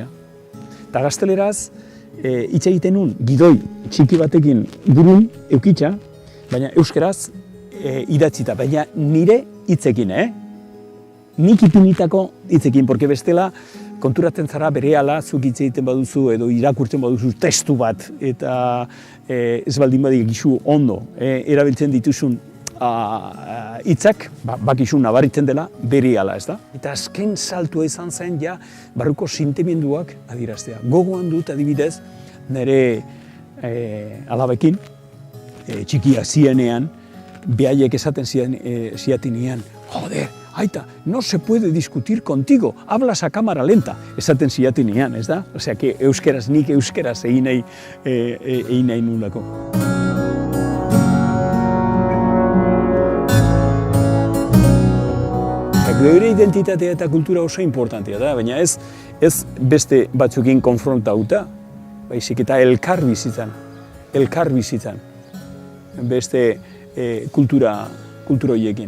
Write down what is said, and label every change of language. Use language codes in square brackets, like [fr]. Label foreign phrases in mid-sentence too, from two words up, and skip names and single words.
[eu] Eta gazteleraz, hitz egiten nun, gidoi txiki batekin burun eukitza, baina euskeraz idatzita, baina nire hitzekin, nik ipinitako hitzekin, porque bestela konturatzen zara berehala zuk hitz egiten baduzu edo irakurtzen baduzu testu bat, eta ez baldin badik gizu ondo erabiltzen dituzun hitzak, bakizu nabaritzen dela berehala, ez da? Eta azken saltua izan zen barruko sentimenduak adieraztea. Gogoan dut adibidez nire alabekin, txikia zienean, behaiek esaten ziatinean, joder, aita, [es] no se puede discutir contigo, hablas a cámara lenta, [eu] esaten ziatinean, ez da? Osea, nik euskeraz egin nahi nulako. Geure identitatea eta kultura oso importantea da, baina ez beste batzuekin konfrontauta, baizik eta elkar bizitzan, beste kultura horiekin.